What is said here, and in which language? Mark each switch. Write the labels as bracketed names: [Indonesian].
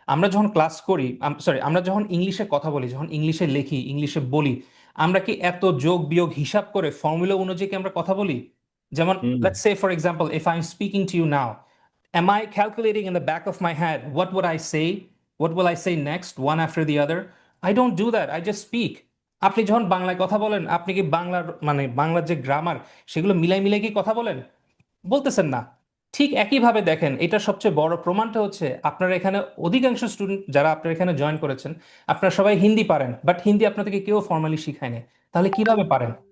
[Bangla] আমরা যখন ক্লাস করি, সরি, আমরা যখন ইংলিশে কথা বলি, যখন ইংলিশে লিখি, ইংলিশে বলি, আমরা কি এত যোগ বিয়োগ হিসাব করে ফর্মুলা অনুযায়ী কি আমরা কথা বলি? যেমন, হুম। Let's say for example, [English] If I am speaking to you now, am I calculating in the back of my head what would I say, what will I say next, one after the other? I don't do that, I just speak. [Bangla] আপনি যখন বাংলায় কথা বলেন, আপনি কি বাংলার মানে বাংলার যে গ্রামার, সেগুলো মিলাই মিলাই কি কথা বলেন? বলতেছেন না। ঠিক একইভাবে দেখেন, এটা সবচেয়ে বড় প্রমাণটা হচ্ছে আপনারা এখানে অধিকাংশ স্টুডেন্ট যারা আপনারা এখানে জয়েন করেছেন, আপনারা সবাই হিন্দি পারেন, বাট হিন্দি আপনাদেরকে কেউ ফর্মালি শিখায়নি। তাহলে কিভাবে পারেন?